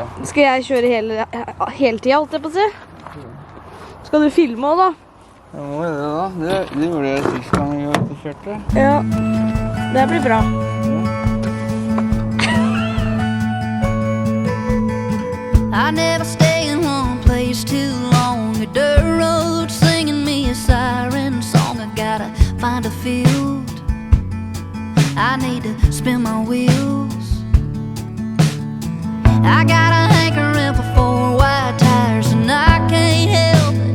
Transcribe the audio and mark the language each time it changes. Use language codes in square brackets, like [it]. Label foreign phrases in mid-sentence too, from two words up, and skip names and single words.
[no] Skal jeg kjøre hele tiden, holdt jeg på å si? Skal du filme også, da? Jeg må gjøre det da. Det gjorde jeg sist gang jeg kjørte. Ja, det blir bra. [en] I never stay in one place too long. A dirt road singing me a siren song. I gotta find a field. I need to spin my wheels. I got a hankering for 4 wide tires, and I can't help it.